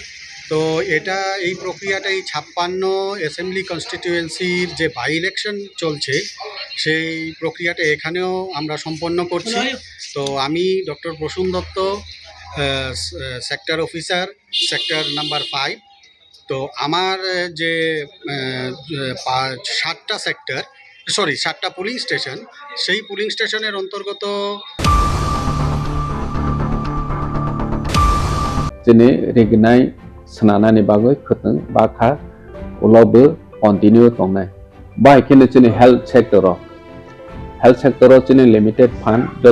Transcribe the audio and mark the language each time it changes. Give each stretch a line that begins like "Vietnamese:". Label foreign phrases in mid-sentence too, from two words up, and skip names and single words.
Bangla: তো এই প্রক্রিয়াটা এই 56
English: assembly constituency
Bangla: যে
English: by election
Bangla: চলছে সেই প্রক্রিয়াটা এখানেও আমরা সম্পন্ন করছি। তো আমি ডক্টর প্রসূন দত্ত,
English: sector officer, sector number
Bangla: 5। তো আমার যে 7টা
English: polling station,
Bangla: সেই
English: polling station
Bangla: অন্তর্গত
Kok Borok: Sini regnai senana ni bagoi khuteng bakha ulobe continue tongnai. Bai kene sini
English: health sector
Kok Borok: sini
English: limited fund